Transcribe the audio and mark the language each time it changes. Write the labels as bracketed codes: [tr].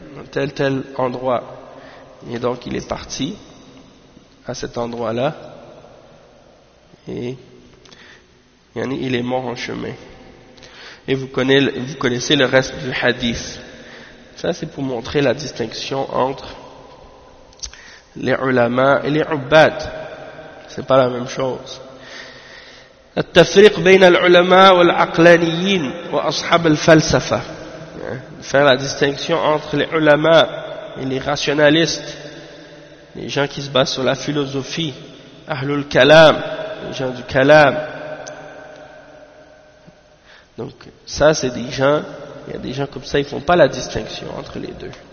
[fr] Tel endroit. Et donc il est parti à cet endroit-là et il est mort en chemin. Et vous connaissez le reste du hadith. Ça, c'est pour montrer la distinction entre les ulama et les ubbad. C'est pas la même chose. [ar] التفريق بين العلماء والعقلانيين وأصحاب الفلسفة. [fr] Faire la distinction entre les ulama et les rationalistes, les gens qui se basent sur la philosophie, ahlul kalam, les gens du kalam. Donc ça, c'est des gens, il y a des gens comme ça, ils ne font pas la distinction entre les deux.